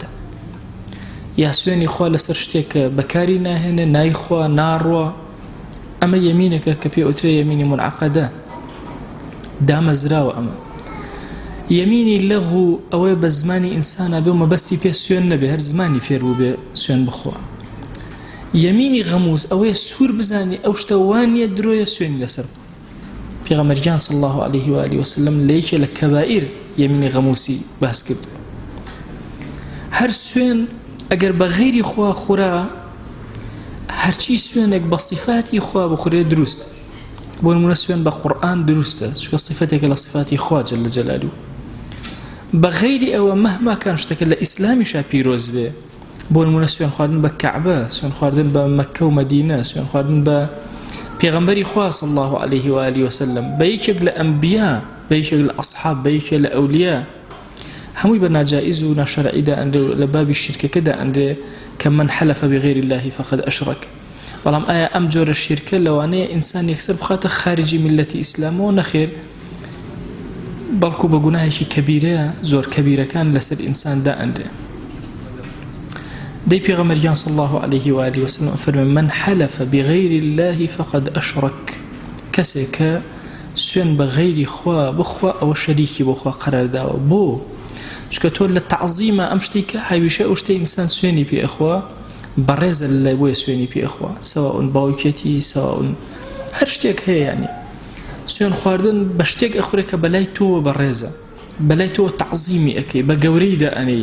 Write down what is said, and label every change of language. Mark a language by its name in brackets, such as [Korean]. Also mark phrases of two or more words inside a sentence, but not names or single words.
[Central Kurdish] یا سوێنی خوا لەسەر شتێکە بەکاری ناهێنێ، نایخوا ناڕوا، ئەمە یەمینێکە کە پێوترێ یەمینی منعەقەدە، دامەزراوە. ئەمە یەمینی لەغو ئەوەیە بە زمانی ئینسانە بێ و مەبەستی پێ سوێن نەبێ، هەر زمانی فێر بوو بێ سوێن بخوا. یەمینی غەموس ئەوەیە سوور بزانی ئەو شتە وانیە درۆیە سوێنی لەسەر بخوا. پێغەمبەریان [Arabic] صلی الله عليه وآله وسلم [Central Kurdish] لەیەکێ لە کەبائیر یەمینی غەموسی باس کرد. هەر سوێن ئەگەر بە غیری خوا خورا، هەرچی سوێنێک بە صفاتی خوا بخورێ دروست. بۆ نمونە سوێن بە قورئان دروستە، چونکە صفاتێکە لە صفاتی خوا [Arabic] جەلە جەلالوه. [Central Kurdish] بە غیری ئەوە [Arabic] مهما کان [Central Kurdish] شتێکە لە ئیسلامیشا پیرۆز بێ، بۆ نمونە سوێن خواردن بە کەعبە، سوێن خواردن بە مەککە و مەدینە، سوێن خواردن بە پێغەمبەری خوا [Arabic] صلی الله عليه وآله وسلم، [Central Kurdish] بە یەکێک لە ئەنبیا، بە یەکێک لە ئەصحاب، بە یەکێک لە ئەولیا، هەمووی بە ناجائز و ناشەرعیدا ئەندێ لە بابی شیرکەکەدا ئەندێ کە [Arabic] من حلف بغير الله فقد أشرك. [Central Kurdish] بەڵام ئایا ئەم جۆرە شیرکە لەوانەیە ئینسان یەکسەر بخاتە خارجی میلەتی ئیسلامەوە؟ نەخێر، بەڵکو بە گوناهێکی کەبیرەیە، زۆر کەبیرەکان لەسەر ئینساندا ئەندێ. دي پیغمبر [Arabic] صلى الله عليه وآله وسلم فرمى من حلف بغير الله فقد أشرك، [Central Kurdish] کسی که سوێن بە غەیری خوا بخوا ئەوە شەریکی بۆ خوا قەرارداوە. بۆ چونکە تۆ لە تەعزیمە ئەم شتەی کە هەمیشە ئەو شتەی ئینسان سوێنی پێ ئەخوا بەڕێزە لە بۆیە سوێنی پێ ئەخوا، سەواء باوکێتی سەواء هەر شتێک هەیە. یعنی سوێن خواردن بە شتێک ئەخورێ کە بەلای تۆوە بەڕێزە، بەلای تۆوە تەعزیمی ئەەکەی، بە گەورەی دائەنەی.